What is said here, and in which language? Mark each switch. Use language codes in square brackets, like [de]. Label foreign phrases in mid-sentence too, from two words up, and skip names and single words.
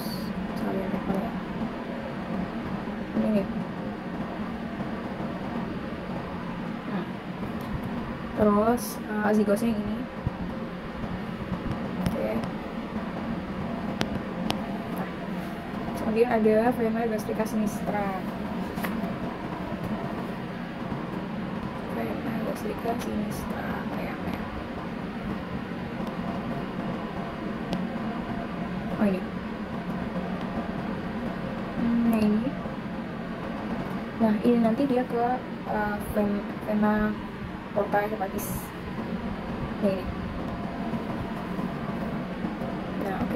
[id] Sekalian lihat ya. Ini. Terus azygosnya ini. Oke. Nah, kemudian ada [la] vena gastrica sinistra. Vena gastrica sinistra kayaknya. [id] Oh, ini. Nah, ini. Nah, ini nanti dia ke [la] vena porta hepatis. [id] Ini. Nah, oke.